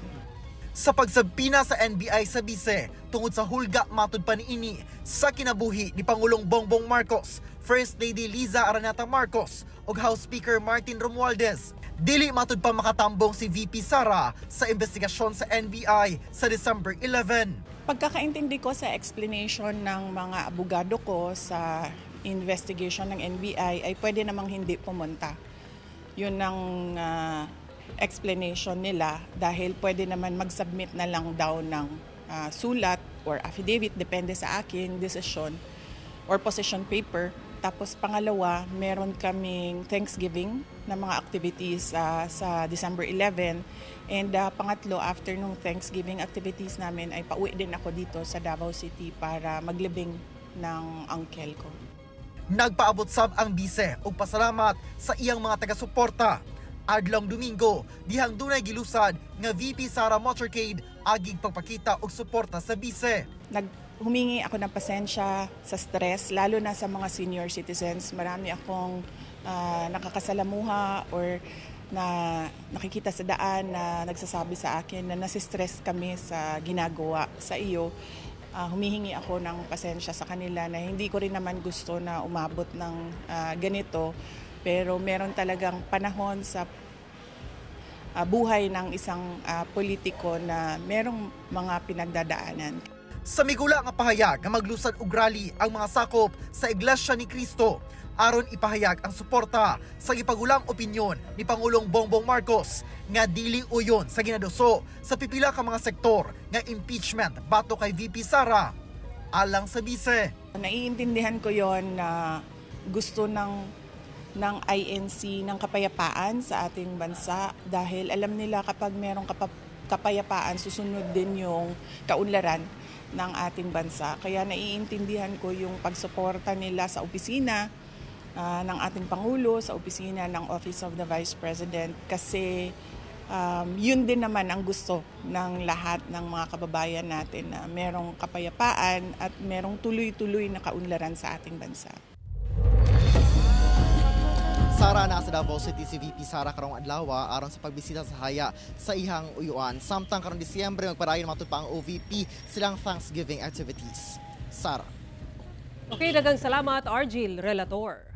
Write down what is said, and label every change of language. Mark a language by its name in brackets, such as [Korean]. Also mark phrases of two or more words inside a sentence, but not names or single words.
[Cebuano] Sa pagsabpina sa NBI sa bise tungod sa hulga matud pa niini sa kinabuhi ni Pangulong Bongbong Marcos, First Lady Liza Araneta Marcos ug House Speaker Martin Romualdez, dili matud pa makatambong si VP Sara sa investigasyon sa NBI sa December 11. [Filipino] Pagkakaintindi ko sa explanation ng mga abogado ko sa investigation ng NBI ay pwede namang hindi pumunta. Yun ang explanation nila dahil pwede naman mag-submit na lang daw ng sulat or affidavit, depende sa aking decision or [English] position paper. [Filipino] Tapos pangalawa, meron kaming Thanksgiving na mga activities sa December 11. And pangatlo, after nung [English] Thanksgiving activities [Filipino] namin, ay pauwi din ako dito sa Davao City para maglibing ng uncle ko. [Cebuano] Nagpaabot sab ang bise og pasalamat sa iyang mga taga-suporta. Adlong Domingo, dihang dunay gilusad nga VP Sara Motorcade agig pagpakita og suporta sa bise. [Filipino] Humingi ako ng pasensya sa stress, lalo na sa mga [English] senior citizens. [Filipino] Marami akong nakakasalamuha or na nakikita sa daan na nagsasabi sa akin na nasistress kami sa ginagawa sa iyo. Humihingi ako ng pasensya sa kanila na hindi ko rin naman gusto na umabot ng ganito. Pero meron talagang panahon sa buhay ng isang politiko na merong mga pinagdadaanan. [Cebuano] Sa migula nga pahayag nga maglusad og rally ang mga sakop sa Iglesia ni Cristo aron ipahayag ang suporta sa gipagulang opinyon ni Pangulong Bongbong Marcos nga dili uyon sa ginaduso sa pipila ka mga sektor nga impeachment bato kay VP Sara alang sa bise. [Filipino] Naiintindihan ko yon na gusto ng ng INC ng kapayapaan sa ating bansa dahil alam nila kapag merong kapayapaan, susunod din yung kaunlaran ng ating bansa. Kaya naiintindihan ko yung pagsuporta nila sa opisina ng ating Pangulo, sa opisina ng Office of the Vice President kasi yun din naman ang gusto ng lahat ng mga kababayan natin na merong kapayapaan at merong tuloy-tuloy na kaunlaran sa ating bansa. [Cebuano] Sara na sa Davao City si VP Sara karong adlaw aron sa pagbisita sa haya sa ihang uyuan. Samtang karong Disyembre magpadayon matud pa ang OVP silang [English] Thanksgiving activities. [Cebuano] Sara. Okay, daghang salamat Argil Relator.